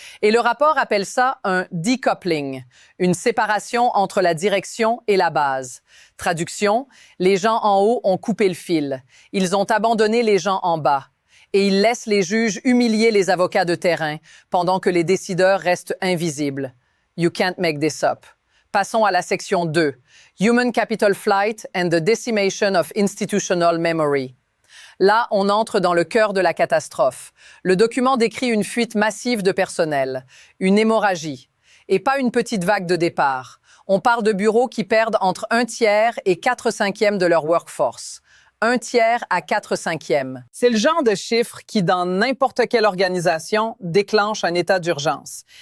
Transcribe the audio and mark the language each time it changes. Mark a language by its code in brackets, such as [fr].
[fr] Et le rapport appelle ça un decoupling, une séparation entre la direction et la base. Traduction, les gens en haut ont coupé le fil. Ils ont abandonné les gens en bas. Et ils laissent les juges humilier les avocats de terrain pendant que les décideurs restent invisibles. [en] You can't make this up. [fr] Passons à la section 2. [en] Human Capital Flight and the Decimation of Institutional Memory. [fr] Là, on entre dans le cœur de la catastrophe. Le document décrit une fuite massive de personnel, une hémorragie, et pas une petite vague de départ. On parle de bureaux qui perdent entre 1/3 et 4/5 de leur workforce. 1/3 à 4/5. C'est le genre de chiffre qui, dans n'importe quelle organisation, déclenche un état d'urgence.